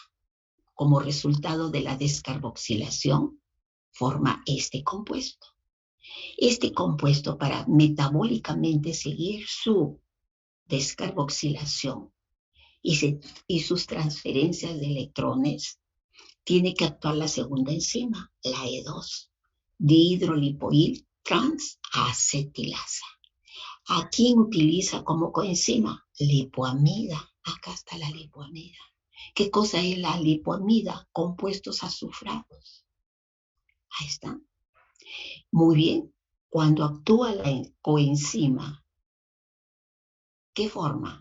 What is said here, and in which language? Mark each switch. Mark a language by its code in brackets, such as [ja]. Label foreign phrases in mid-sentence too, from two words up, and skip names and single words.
[es] Como resultado de la descarboxilación, forma este compuesto. Este compuesto, para metabólicamente seguir su descarboxilación y sus transferencias de electrones, tiene que actuar la segunda enzima, la E2, dihidrolipoil transacetilasa. ¿A quién utiliza como coenzima? Lipoamida. Acá está la lipoamida. ¿Qué cosa es la lipoamida? Compuestos azufrados. Ahí está. Muy bien. Cuando actúa la coenzima, ¿qué forma?